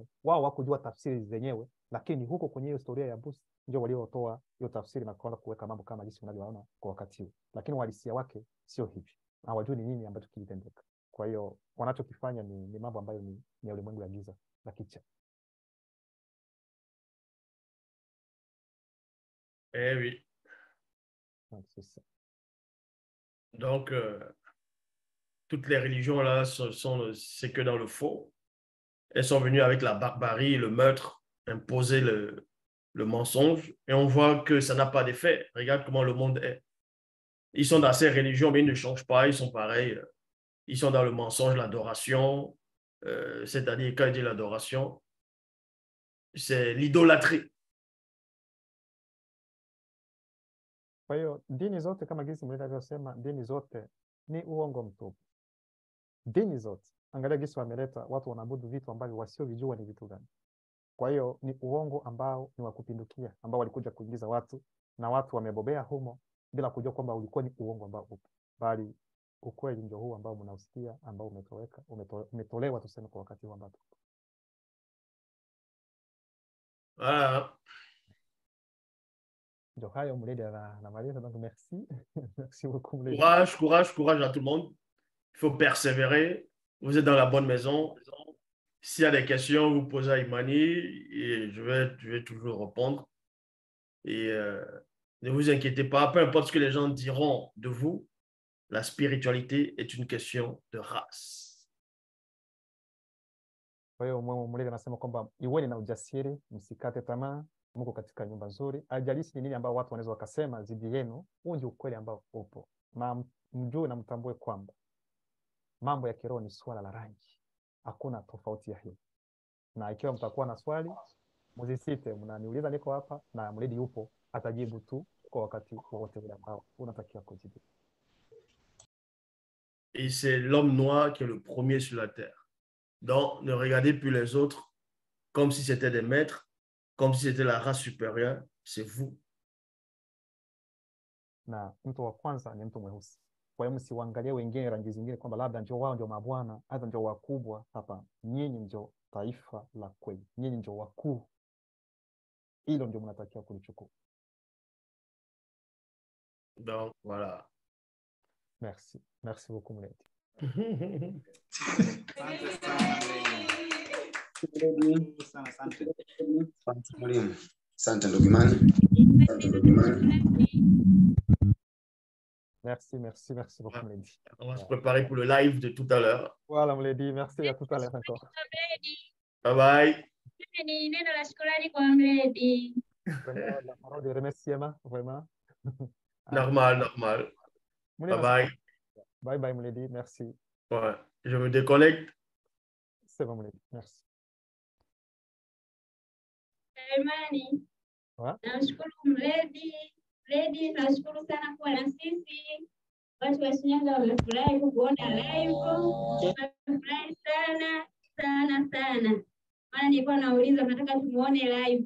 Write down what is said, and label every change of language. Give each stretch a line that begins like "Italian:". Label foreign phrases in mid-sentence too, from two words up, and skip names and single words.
Swahili: Wao hawakujua tafsiri zenyewe, lakini huko kwenye hiyo historia ya Busi ndio waliotoa hiyo tafsiri na kuanza kuweka mambo kama jinsi unavyoona kwa wakati huu. Lakini uhalisia wake sio hivi. Hawajui ni nini ambacho kilitendeka. Kwa hiyo wanachokifanya ni mambo ambayo ni ulimwengu ya giza la kicha.
French: Eh oui. C'est ça. Donc, toutes les religions là, c'est que dans le faux. Elles sont venues avec la barbarie, le meurtre, imposer le mensonge. Et on voit que ça n'a pas d'effet. Regarde comment le monde est. Ils sont dans ces religions, mais ils ne changent pas. Ils sont pareils. Ils sont dans le mensonge, l'adoration. C'est-à-dire, quand il dit l'adoration, c'est l'idolâtrie.
Swahili: Kwa hiyo dini zote kama jinsi Muledi alivyosema, dini zote ni uongo mtupu. Dini zote, angalia jinsi wameleta watu wanaabudu vitu ambavyo wasiovijua ni vitu gani. Kwa hiyo ni uongo ambao ni wa kupindukia, ambao walikuja kuingiza watu na watu wamebobea humo bila kujua kwamba ulikuwa ni uongo ambao upo, bali ukweli ndio huu ambao mnausikia, ambao umetolewa tuseme kwa wakati huu ambao tupo. Donc, Muledi anamaliza,
French: donc merci. Merci beaucoup Muledi. Courage à tout le monde. Il faut persévérer. Vous êtes dans la bonne maison. S'il y a des questions, vous posez à Imani et je vais toujours répondre. Et ne vous inquiétez pas, peu importe ce que les gens diront de vous, la spiritualité est une question de race.
Swahili: Kwa hiyo Muledi anasema kwamba iweni na ujasiri, msikate tamaa, mko katika nyumba nzuri. Haijalishi ni nini ambao watu wanaweza wakasema zidi yenu, huu ndio ukweli ambao upo. Na mjue na mtambue kwamba mambo ya kiroho ni swala la rangi. Hakuna tofauti ya hiyo. Na ikiwa mtakuwa na swali, msisite, mnaniuliza, niko hapa na Muledi yupo, atajibu tu kwa wakati wote ule ambao unatakiwa kujibu.
French: Et c'est l'homme noir qui est le premier sur la terre. Donc, ne regardez plus les autres comme si c'était des maîtres, comme si c'était la race supérieure. C'est vous.
Swahili: Na mtu wa kwanza ni mtu mweusi. Kwa hiyo msiwaangalie wengine rangi zingine kwamba labda ndio wao ndio mabwana, hata ndio wakubwa. Hapa nyinyi ndio taifa la kweli, nyinyi ndio wakuu. Hilo ndio mnatakiwa kulichukua.
French: Donc, voilà. Merci. Merci beaucoup, Mledi.
Swahili: Asante ndugu Imani.
French: Merci beaucoup, Mledi. On va se préparer pour le live de tout à l'heure. Voilà, Mledi. Merci, à tout à l'heure encore.
English: Bye bye.
Swahili: Ni neno la shukrani kwa Mledi.
French: Vraiment, la parole de remerciement, vraiment.
English: Normal. Bye bye. Bye bye, Mledi. Merci.
French: Ouais, je me déconnecte. C'est bon, Mledi. Merci. Imani.
Swahili: Nashukuru Mledi. Mledi, nashukuru sana kuwa na sisi. Watu wa Shinyanga wamefurahi kukuona live. Wamefurahi sana. Maana nilikuwa nauliza nataka tumuone live.